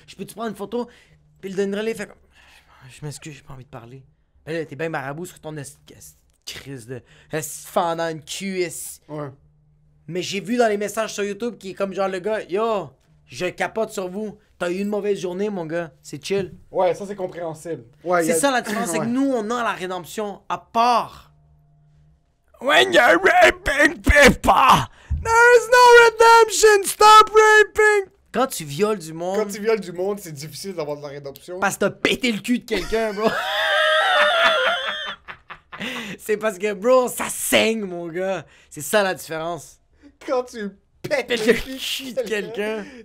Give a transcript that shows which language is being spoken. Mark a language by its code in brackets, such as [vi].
[fr] Je peux-tu prendre une photo? » Puis le Denis de Relais fait comme « Je m'excuse, j'ai pas envie de parler. » Ben là, t'es bien marabout sur ton crise de... fendant une cul. Ouais. Mais j'ai vu dans les messages sur YouTube qui est comme genre le gars, yo, je capote sur vous. T'as eu une mauvaise journée, mon gars. C'est chill. Ouais, ça c'est compréhensible. Ouais, c'est ça la différence, c'est que nous, on a la rédemption à part. [en] When you're raping people, there is no redemption. Stop raping. [fr] Quand tu violes du monde. Quand tu violes du monde, c'est difficile d'avoir de la rédemption. Parce que t'as pété le cul de quelqu'un, bro. C'est parce que, bro, ça saigne, mon gars. C'est ça la différence. Quand tu pètes le cul de quelqu'un.